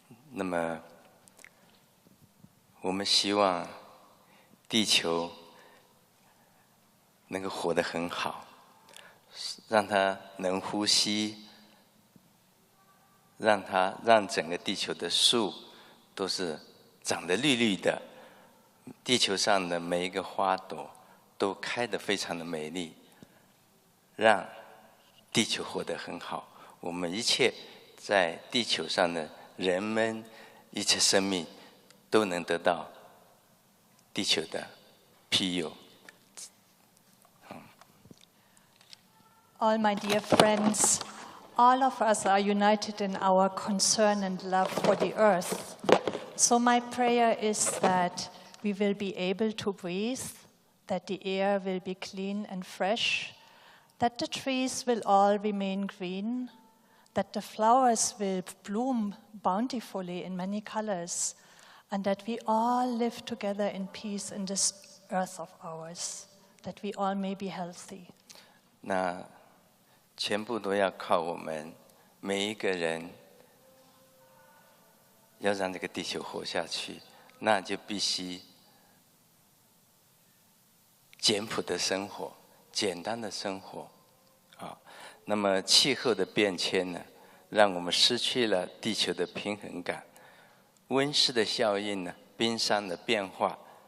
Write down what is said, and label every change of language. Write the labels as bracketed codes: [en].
[zh] 那么，我们希望地球能够活得很好，让它能呼吸，让整个地球的树都是长得绿绿的，地球上的每一个花朵都开得非常的美丽，让地球活得很好。我们一切在地球上的人们，一切生命都能得到地球的庇佑。 [en] All my dear friends, all of us are united in our concern and love for the earth. So my prayer is that we will be able to breathe, that the air will be clean and fresh, that the trees will all remain green, that the flowers will bloom bountifully in many colors, and that we all live together in peace in this earth of ours, that we all may be healthy. [zh] 那全部都要靠我们每一个人，要让这个地球活下去，那就必须简朴的生活，简单的生活，啊，那么气候的变迁呢，让我们失去了地球的平衡感，温室的效应呢，冰山的变化，